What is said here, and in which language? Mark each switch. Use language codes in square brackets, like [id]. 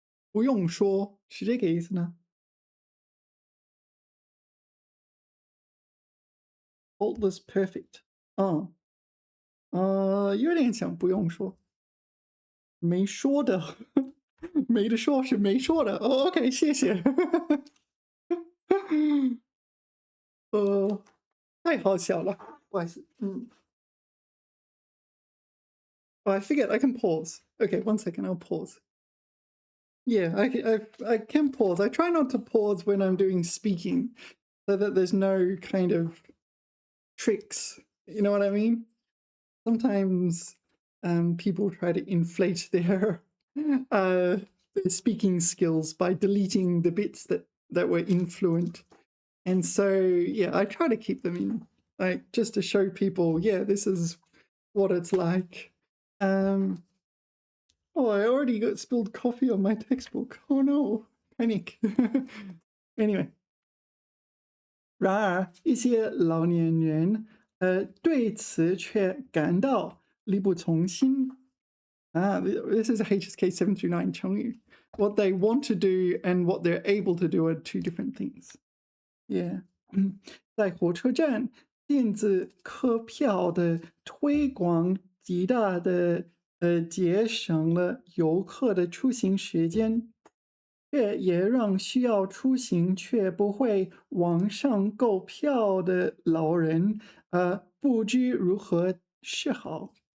[zh] 不用说是这个意思呢？ [en] Faultless perfect， [zh] 嗯，有点像不用说，没说的，没得说是没说的。哦，OK，谢谢。呃，太好笑了，不好意思，嗯。 [en] Oh, I forget I can pause. Okay, one second, I'll pause. Yeah, I can pause. I try not to pause when I'm doing speaking so that there's no kind of tricks. You know what I mean? Sometimes people try to inflate uh, their speaking skills by deleting the bits that were influent. And so, yeah, I try to keep them in, like just to show people, yeah, this is what it's like. Um, Oh, I already got spilled coffee on my textbook. Oh no, panic. [zh] Anyway，然而一些老年人，对此却感到力不从心。 [en] This is a HSK 7 through 9成语. What they want to do and what they're able to do are two different things. [zh] Yeah，在火车站电子客票的推广，极大的节省了游客的出行时间，这也让需要出行却不会网上购票的老人不知如何是好。